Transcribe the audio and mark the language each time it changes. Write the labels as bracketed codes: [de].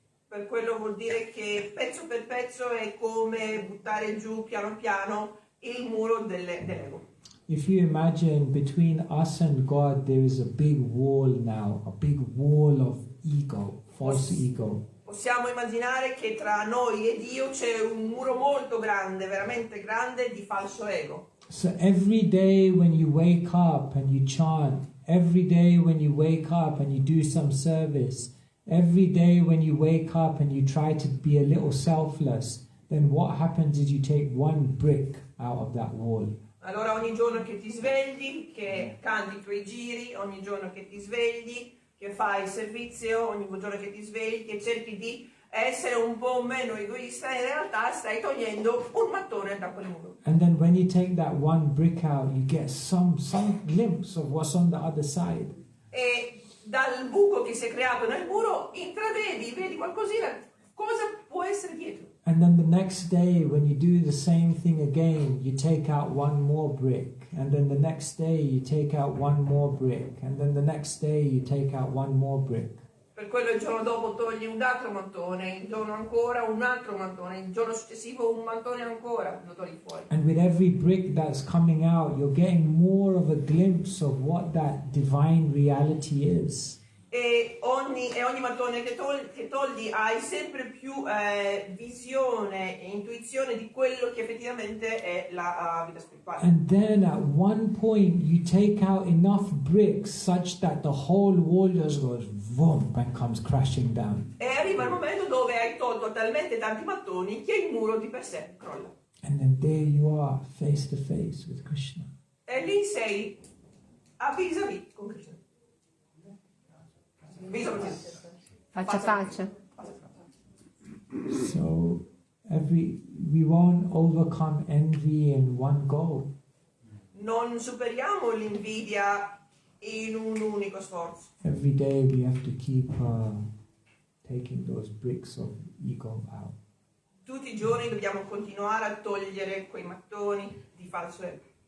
[it] Per quello vuol dire che pezzo per pezzo è come buttare giù piano piano il muro dell'ego. [en] if you imagine between us and God there is a big wall now, a big wall of ego, false ego. [it] Possiamo immaginare che tra noi e Dio c'è un muro molto grande, veramente grande, di falso ego. [en] So every day when you wake up and you chant, every day when you wake up and you do some service, every day when you wake up and you try to be a little selfless, then what happens is you take one brick out of that wall. [it] Allora ogni giorno che ti svegli, che canti i tuoi giri, ogni giorno che ti svegli, che fai il servizio, ogni giorno che ti svegli, che cerchi di essere un po' meno egoista, in realtà stai togliendo un mattone da quel muro. [en] And then when you take that one brick out, you get some glimpse of what's on the other side. [it] E dal buco che si è creato nel muro vedi qualcosina, cosa può essere dietro. [en] And then the next day when you do the same thing again, you take out one more brick. And then the next day you take out one more brick. And then the next day you take out one more brick. [it] Per quello il giorno dopo togli un altro mattone, il giorno ancora un altro mattone, il giorno successivo un mattone ancora, lo togli fuori. [en] And with every brick that's coming out, you're getting more of a glimpse of what that divine reality is. [it] E ogni mattone che togli hai sempre più visione e intuizione di quello che effettivamente è la vita spirituale. [en] And then at one point you take out enough bricks such that the whole wall just goes boom and comes crashing down. [it] E arriva il momento dove hai tolto talmente tanti mattoni che il muro di per sé crolla. [en] And then there you are, face to face with Krishna. [it] E lì sei a vis-à-vis con Krishna. Faccia a faccia. [en] So we won't overcome envy in one go. [it] Non superiamo l'invidia in un unico sforzo. [en] Every day we have to keep taking those bricks of ego out. [it] Tutti i giorni dobbiamo continuare a togliere quei mattoni di falso ego.